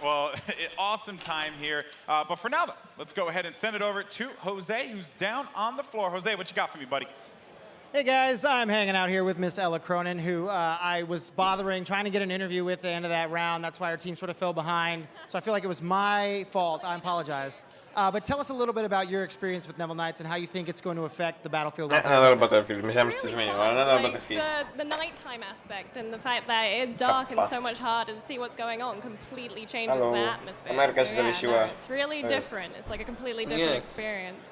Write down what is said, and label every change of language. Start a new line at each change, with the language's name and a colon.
English: Well, awesome time here. But for now, though, let's go ahead and send it over to Jose, who's down on the floor. Jose, what you got for me, buddy? Hey guys, I'm hanging out here with Miss Ella Cronin, who I was trying to get an interview with at the end of that round. That's why our team sort of fell behind. So I feel like it was my fault. I apologize. But tell us a little bit about your experience with Neville Knights and how you think it's going to affect the Battlefield.
Polish: Nadal Battlefield, myślałem, że coś zmieniło, ale nadal Battlefield.
English: The nighttime aspect and the fact that it's dark and so much harder to see what's going on completely changes the atmosphere.
Polish: Ameryka się zawiesiła.
English: It's really different. It's like a completely different experience.